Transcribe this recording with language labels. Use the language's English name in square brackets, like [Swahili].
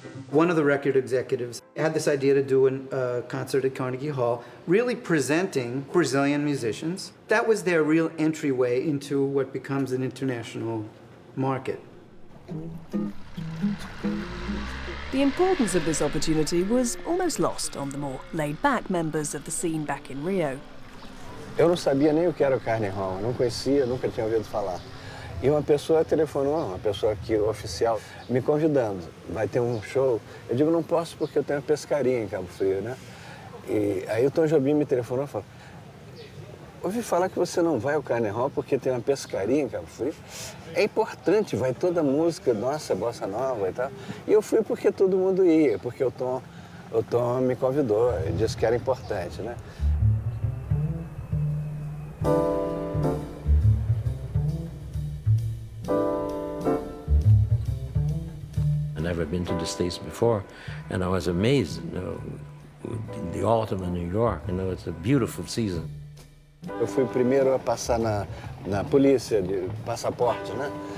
[English] One of the record executives had this idea to do a concert at Carnegie Hall, really presenting Brazilian musicians. That was their real entryway into what becomes an international market. The importance of this opportunity was almost lost on the more laid-back members of the scene back in Rio. [Portuguese] Eu não sabia nem o que era o Carnegie Hall, não conhecia, nunca tinha ouvido falar. E uma pessoa telefonou, uma pessoa aqui, oficial, me convidando. Vai ter um show. Eu digo, não posso porque eu tenho uma pescaria em Cabo Frio, né? E aí o Tom Jobim me telefonou e falou, ouvi falar que você não vai ao Carnegie Hall porque tem uma pescaria em Cabo Frio. É importante, vai toda a música, nossa, bossa nova e tal. E eu fui porque todo mundo ia, porque o Tom me convidou, ele disse que era importante, né? [English] I've never been to the States before, and I was amazed, in the autumn in New York, it's a beautiful season. [Portuguese] Eu fui o primeiro a passar na polícia de passaporte, né?